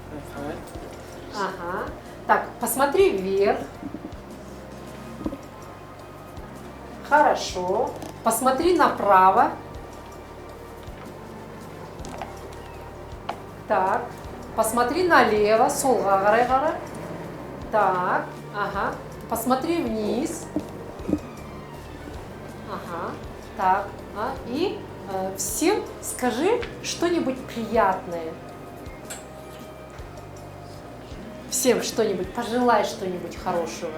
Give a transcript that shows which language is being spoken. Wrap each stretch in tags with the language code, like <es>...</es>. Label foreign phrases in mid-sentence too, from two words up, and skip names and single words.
<ru>Ага. Так, посмотри вверх. Хорошо. Посмотри направо. Так, посмотри налево.</ru> <kk>Солға қарай қара.</kk> <ru>Так, ага. Посмотри вниз. Ага. Так, и всем скажи что-нибудь приятное. Всем что-нибудь, пожелай что-нибудь хорошего.</ru>